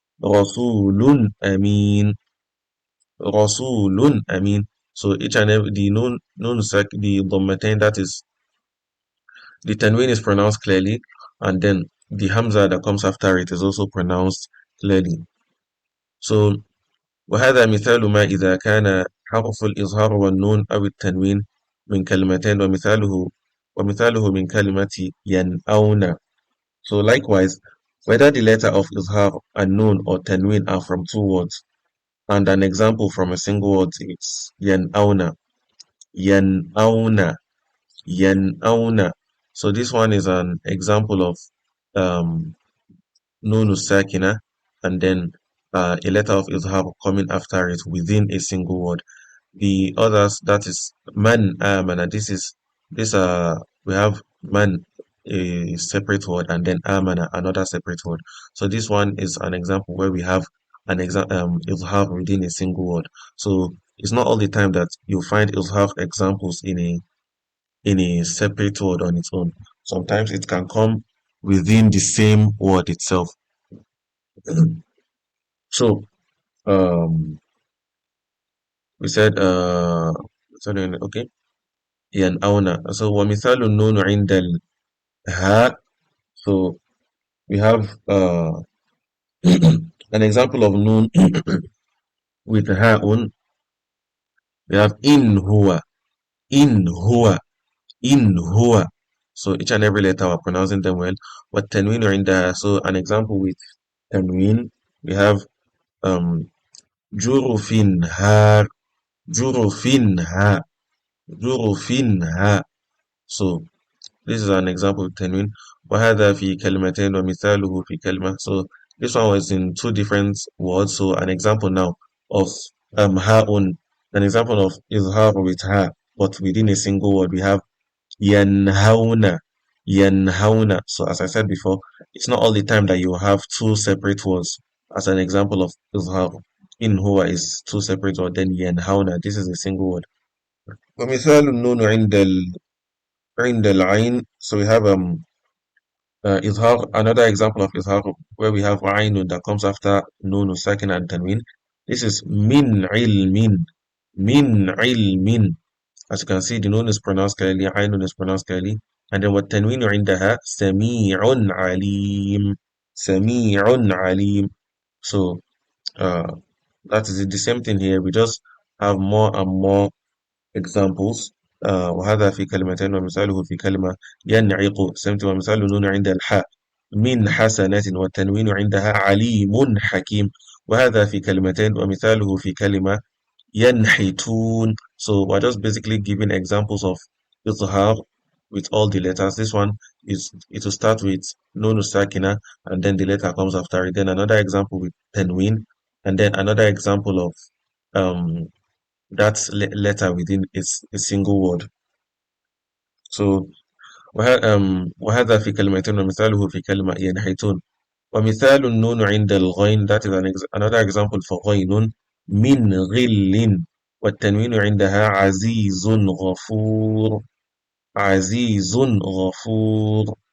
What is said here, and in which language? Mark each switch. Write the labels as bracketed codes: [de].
[ar] رسول أمين. رسول أمين. [en] So each and every the the dhammatain, that is the tanwin, is pronounced clearly, and then the hamza that comes after it is also pronounced clearly. [ar] So وهذا مثال ما إذا كان حرف الإظهار والنون أو التنوين من كلمتين ومثاله من كلمة ينأون. [en] So likewise, whether the letter of إظهار and nun or tanwin are from two words, and an example from a single word is ينأون. [ar] ينأون. ينأون. [en] So this one is an example of um, nunu sakina, and then a letter of izhar coming after it within a single word. The others, that is man amana. This we have man, a separate word, and then amana, another separate word. So this one is an example where we have an izhar within a single word. So it's not all the time that you find izhar examples in a separate word on its own. Sometimes it can come within the same word itself. So we said okay. ينأون. [ar] So ومثال النون عند الهاء. [en] So we have an example of noon with هاء. We have [ar] in huwa. In huwa. In huwa. [en] So each and every letter we're pronouncing them well. [ar] والتنوين عندها. [en] So an example with tanwin, we have um جرفنها. [ar] جرفنها. جرفنها. [en] So this is an example of tanwin. [ar] وهذا في كلمتين ومثاله في كلمة. [en] So this one was in two different words. So an example now of هاء, an example of إظهار with ha, but within a single word we have ينهون. [ar] ينهون. [en] So as I said before, it's not all the time that you have two separate words. As an example of إظهار, in huwa is two separate words, then ينهون, this is a single word. [ar] ومثال النون عند العين. [en] So we have إظهار, another example of إظهار where we have عين that comes after نون ساكن and tanwin. This is [ar] من علم. من علم. [en] As you can see, the nun is pronounced clearly, عين is pronounced clearly, and then [ar] والتنوين عندها سميع عليم. سميع عليم. [en] So uh, that is it. The same thing here. We just have more and more examples. [ar] وهذا في كلمتين ومثاله في كلمة ينعق سمت ومثال النون عند الحاء من حسنات والتنوين عندها عليم حكيم وهذا في كلمتين ومثاله في كلمة ينحتون. [en] So we're just basically giving examples of izhar with all the letters. This one is it will start with nun sakina and then the letter comes after it. Then another example with tanween and then another example of um that letter within a single word. [ar] So وهذا في كلمتين ومثاله في كلمة ينحتون ومثال النون عند الغين [en] that is another example for [ar] غين من غل والتنوين عندها عزيز غفور عزيز غفور.